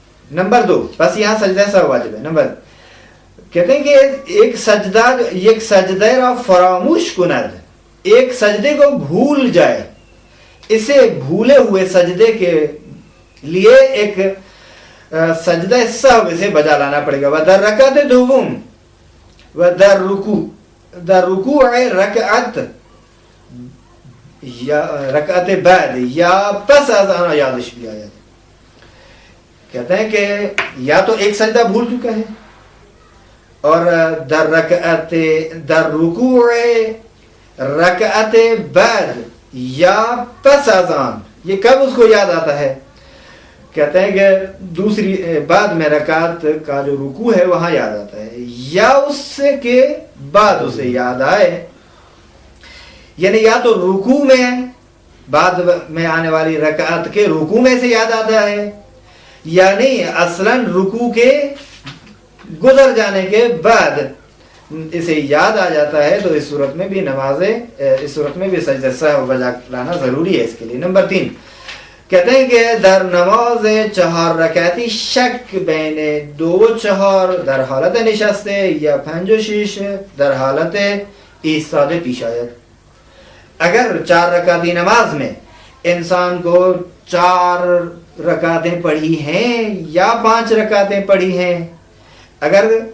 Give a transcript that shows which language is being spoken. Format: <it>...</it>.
<ur>Number 2، بس یہاں سجدہ سہو واجب ہے. نمبر کہتے ہیں کہ ایک</ur> <fa>سجدہ را فراموش کند،</fa> <ur>ایک سجدے کو بھول جائے، اسے بھولے ہوئے سجدے کے لیے ایک سجدہ سہو اسے بجا لانا پڑے گا.</ur> <fa>و در رکعت دوم و در رکوع رکعت یا رکعت بعد یا پس از آن یادش بیاید.</fa> <ur>کہتے ہیں کہ یا تو ایک سجدہ بھول چکا ہے اور</ur> <fa>در رکوع رکعت بعد یا پس از آن،</fa> <ur>یہ کب اس کو یاد آتا ہے؟ کہتے ہیں کہ دوسری بعد میں رکعت کا جو رکوع ہے وہاں یاد آتا ہے، یا اس سے کے بعد اسے یاد آئے. یعنی یا تو رکوع میں بعد میں آنے والی رکعت کے رکوع میں سے یاد آتا ہے، یا نہیں اصلاً رکوع کے گزر جانے کے بعد اسے یاد آ جاتا ہے. تو اس صورت میں بھی اس صورت میں بھی سجدہ سہو بجا لانا ضروری ہے اس کے لیے. نمبر 3 کہتے ہیں کہ</ur> <fa>در نماز 4 رکعتی شک بین 2 و 4 در حالت نشسته یا 5 و 6 در حالت ایستاده پیش آید.</fa> <ur>اگر 4 رکعتی نماز میں انسان کو 4 رکعتیں پڑھی ہیں یا 5 رکعتیں پڑھی ہیں، اگر</ur>